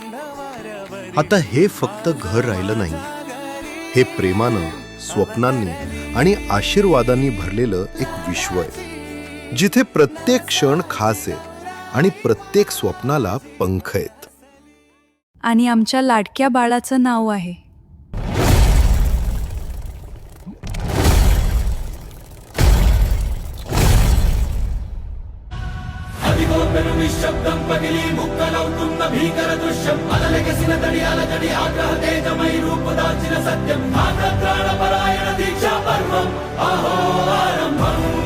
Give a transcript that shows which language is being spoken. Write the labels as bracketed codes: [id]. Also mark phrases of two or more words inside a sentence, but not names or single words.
[mr] आता हे फक्त घर राहिलं नाही, हे प्रेमानं, स्वप्नांनी आणि आशीर्वादांनी भरलेलं एक विश्व आहे, जिथे प्रत्येक क्षण खास आहे आणि प्रत्येक स्वप्नाला पंख आहेत. आणि आमच्या लाडक्या बाळाचं नाव आहे [te] నిశ్శబ్దం పగిలి ముక్కలవుతున్న భీకర దృశ్యం అలలెగసిన తడియాల జడి ఆగ్రహ తేజమై రూపుదాల్చిన సత్యం ఆగ్రహప్రాణపరాయణ దీక్షా పర్వం అహో ఆరంభం.